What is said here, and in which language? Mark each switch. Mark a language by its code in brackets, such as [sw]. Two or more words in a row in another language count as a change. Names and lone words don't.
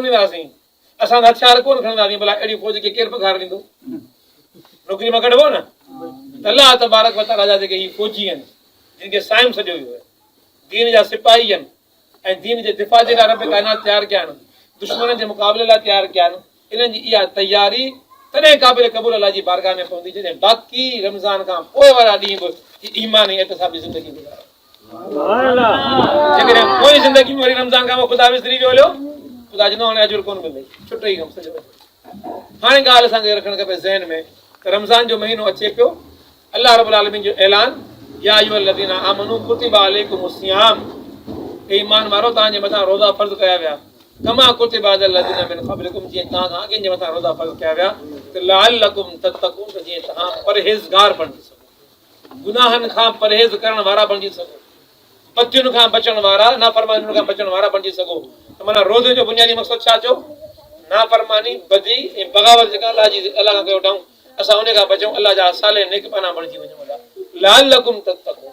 [sd] ॾींदासीं असां त हथियार कोन खणंदासीं भला अहिड़ी फ़ौज खे केरु पघार ॾींदो नौकिरी मां कढिबो न त [ar] الله تبارك وتعالى [sd] जा जेके ही फ़ौजी आहिनि जिन खे साइम सॼो वियो आहे दीन जा सिपाही आहिनि ऐं दीन जे दिफ़ा जे लाइ रब काइनात तयारु कया आहिनि दुश्मननि जे मुक़ाबले लाइ तयारु कया आहिनि इन्हनि जी इहा तयारी तॾहिं क़ाबिल क़बूल अलाह जी बारगाह में पवंदी जॾहिं बाक़ी रमज़ान खां पोइ वारा ॾींहं बि ईमान ऐं इत्तिसाबी ज़िंदगी गुज़ारे जेकॾहिं कोई ज़िंदगी में वरी रमज़ान खां पोइ ख़ुदा विसरी वियो हलियो ख़ुदा चवंदो हाणे अजुर कोन मिलंदई छुट ई कमु सॼो हाणे ॻाल्हि असांखे रखणु खपे ज़हन में त रमज़ान जो महीनो अचे पियो [ar] الله رب العالمين [sd] जो ऐलान [ar] يا أيها الذين آمنوا كتب عليكم الصيام [sd] ईमान वारो तव्हांजे मथां रोज़ा फ़र्ज़ कया विया [ar] كما كتب على الذين من قبلكم [sd] जीअं तव्हां खां अॻिनि जे मथां रोज़ा फ़र्ज़ कया विया त लअल्लकुम तत्तक़ून त जीअं तव्हां परहेज़गार बणिजी सघो गुनाहनि खां परहेज़ करण वारा बणिजी सघो पतियुनि खां बचण वारा नाफ़रमानियुनि खां बचण वारा बणिजी सघो त माना रोज़े जो बुनियादी मक़सदु छा चओ नाफ़रमानी बदी ऐं बग़ावत जेका अलाह खां कयो वठूं असां उन खां बचूं अलाह जा साले नेकपाना बणिजी वञूं [ar] لعلكم تتقون